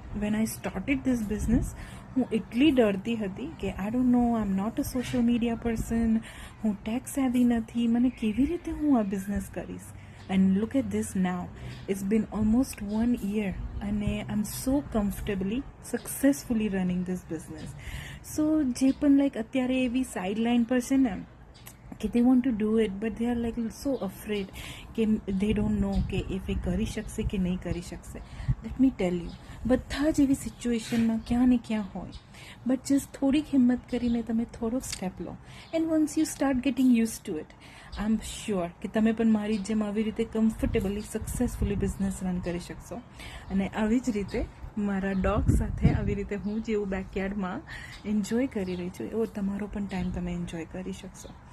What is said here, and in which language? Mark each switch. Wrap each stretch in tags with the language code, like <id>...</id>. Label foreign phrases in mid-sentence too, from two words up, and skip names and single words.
<en>When I started this business,</en> <gu>હું એટલી ડરતી હતી કે</gu> <en>I don't know, I am not a social media person, હું tech savvy</en> <gu>નથી, મને કેવી રીતે હું આ બિઝનેસ કરીશ.</gu> <en>And look at this now, it's been almost 1 year અને I am so comfortably successfully running this business.</en> <gu>સો જે પણ લાઈક અત્યારે એવી સાઇડ લાઇન પર છે ને કે</gu> <en>they want to do it but they are like so afraid</en> <gu>કે</gu> <en>they don't know</en> <gu>કે if એ કરી શકશે કે નહીં કરી શકશે.</gu> <en>let me tell you,</en> <gu>બધા જ એવી સિચ્યુએશનમાં ક્યાં ને ક્યાં હોય,</gu> <en>But just</en> <gu>થોડીક હિંમત કરીને તમે થોડોક સ્ટેપ લો</gu> <en>And once you start getting use to it, I am sure</en> <gu>કે તમે પણ મારી જેમ આવી રીતે</gu> <en>comfortably successfully business run</en> <gu>કરી શકશો. અને આવી જ રીતે મારા ડોગ સાથે આવી રીતે હું જેવું બેકયાર્ડમાં એન્જોય કરી રહી છું એવો તમારો પણ ટાઈમ તમે એન્જોય કરી શકશો.</gu>